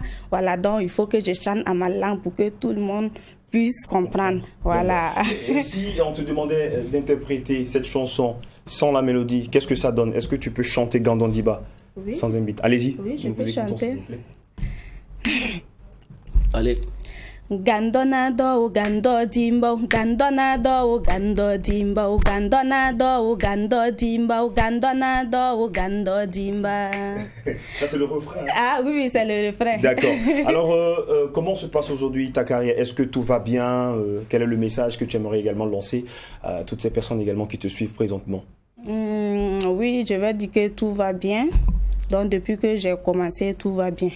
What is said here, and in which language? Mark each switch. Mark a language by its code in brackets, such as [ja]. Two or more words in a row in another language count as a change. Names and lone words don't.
[fr] Voilà, donc il faut que je chante à ma langue pour que tout le monde puisse comprendre. Voilà. Et si on te demandait d'interpréter cette chanson sans la mélodie, qu'est-ce que ça donne? Est-ce que tu peux chanter Gandon Diba sans un beat? Allez-y. Oui, je peux chanter. Allez. Gandonado, Gando Dimbo, Gandonado, Gando Dimbo, Gandonado, Gando Dimbo, Gandonado, Gando Dimba. Ça, c'est le refrain. Ah oui, c'est le refrain. D'accord. Alors, comment se passe aujourd'hui ta carrière? Est-ce que tout va bien? Quel est le message que tu aimerais également lancer à toutes ces personnes également qui te suivent présentement? Oui, je vais dire que tout va bien. Donc, depuis que j'ai commencé, tout va bien.